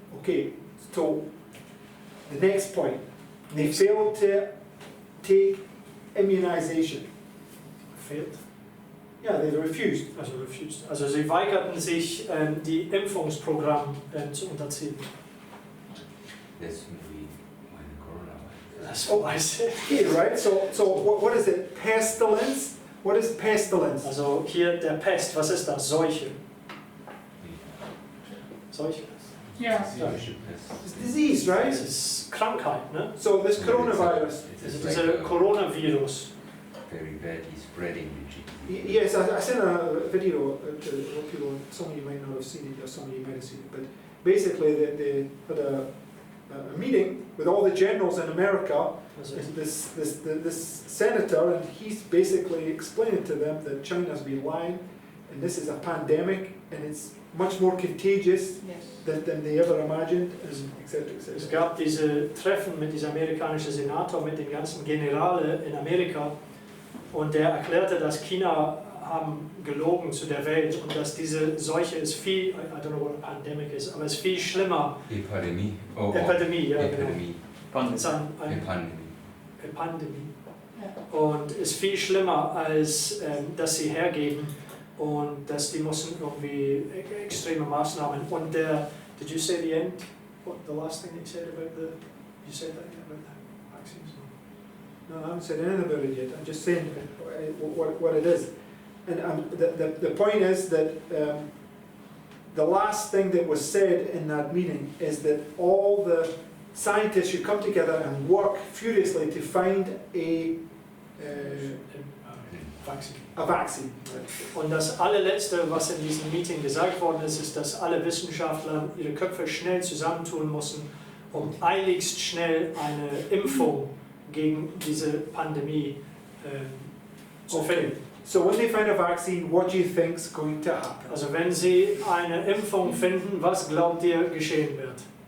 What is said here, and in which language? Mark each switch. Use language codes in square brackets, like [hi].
[en] Okay, so the next point, they failed to take immunization. [de] Fehlt. [en] Yeah, they refused. Also refused. [de] Also sie weigerten sich, die Impfungsprogramm zu unterziehen. [en] That's maybe when Corona. [de] Das weiß ich. [en] Okay, right? So what is it? Pestilence? What is pestilence? [de] Also hier der Pest, was ist das? Seuche. Seuche. Ja. [en] It's disease, right? [de] Das ist Krankheit, ne? [en] So this coronavirus. [de] Also dieser Coronavirus. [en] Very badly spreading the disease. Yes, I sent a video to people. Some of you might not have seen it, or some of you might have seen it. But basically, they had a meeting with all the generals in America. [de] Also [en] This senator, and he's basically explaining to them that China's been lying, and this is a pandemic, and it's much more contagious Yes. than they ever imagined, and etc. [de] es gab diese Treffen mit diesem amerikanischen Senator, mit den ganzen Generale in Amerika, und der erklärte, dass China haben gelogen zu der Welt und dass diese Seuche ist viel, [en] I don't know what a pandemic is, [de] aber es ist viel schlimmer. Epidemie. Oh, Epidemie, ja, genau. Epidemie. Es ist eine Pandemie. Pandemie. Ja. Und ist viel schlimmer, als dass sie hergeben und dass die müssen irgendwie extreme Maßnahmen. Und [en] did you say the end? What, the last thing that you said about you said that about the vaccines? No, I haven't said anything about it yet. I'm just saying what it is. And the point is that the last thing that was said in that meeting is that all the scientists should come together and work furiously to find a vaccine. [de] Und das allerletzte, was in diesem Meeting gesagt worden ist, ist, dass alle Wissenschaftler ihre Köpfe schnell zusammentun müssen, um eiligst schnell eine Impfung gegen diese Pandemie zu finden. [en] So when they find a vaccine, what do you think is going to happen? [de] Also wenn Sie eine Impfung finden, was glaubt ihr geschehen wird?